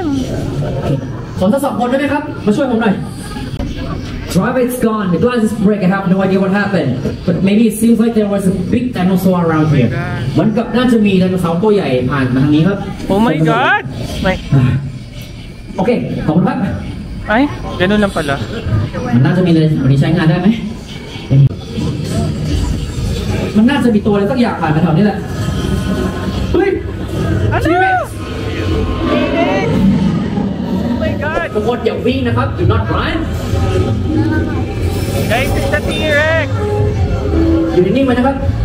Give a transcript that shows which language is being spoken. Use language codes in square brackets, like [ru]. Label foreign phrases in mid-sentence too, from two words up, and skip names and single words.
[th] ขอทั้งสองคนได้ไหมครับ มาช่วยผมหน่อย [en] Driver is gone. The glass is break. I have no idea what happened. But maybe it seems like there was a big dinosaur around here. [th] เหมือนกับน่าจะมีไดโนเสาร์ตัวใหญ่ผ่านมาทางนี้ครับ [en] Oh my God! [th] ไม่ โอเค ขอบคุณครับ [tl] Ay, ganun lang pala. [th] มันน่าจะมีเลยวันนี้ใช้งานได้ไหม มันน่าจะมีตัวอะไรสักอย่างผ่านมาแถวนี้แหละ เฮ้ย [tl] Ano? [en] Oh my God! [th] ทุกคนอย่าวิ่งนะครับ [en] Do not run Guys, it's the T-Rex! [th] อยู่นิ่งๆไว้นะครับ